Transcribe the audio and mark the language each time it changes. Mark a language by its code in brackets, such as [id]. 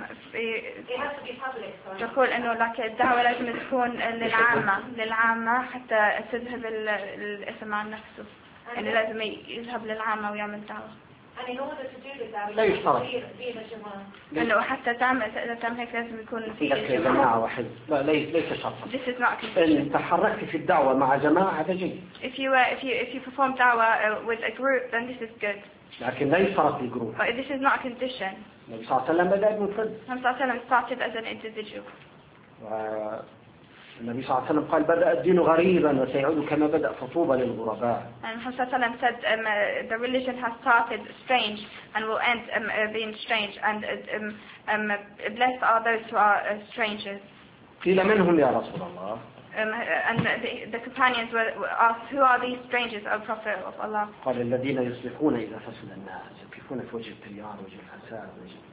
[en] publicly, you have to publicly go and do dawah. That is the only one, that is when you remove the sin of your neck. Oh, okay. It has to be public, sorry. And in order to do the dawah, you have to be in a jama'ah. [ar] إنه حتى تعم إذا تعم هيك لازم يكون في جماعة واحد لا ليس شرط. [en] This is not. [ar] إن تحركت في الدعوة مع جماعة هذا جيد. [en] If you perform dawah with a group then this is good. [ar] لكن ليس شرط في الجروب. [en] But this is not a condition. [ar] النبي صلى الله عليه وسلم بدأ منفرد. النبي صلى الله عليه وسلم [en] started as an individual. [ar] النبي صلى الله عليه وسلم قال بدأ الدين غريبا وسيعود كما بدأ فطوبى للغرباء. [en] And Muhammad [ar] صلى الله عليه وسلم [en] said the religion has started strange and will end being strange and blessed are those who are strangers. [ar] قيل منهم يا رسول الله. [en] And the companions were asked who are these strangers of Prophet of Allah. [ar] قال الذين يصلحون إذا فسد الناس يصلحون في وجه التيار وجه الحسار وجه.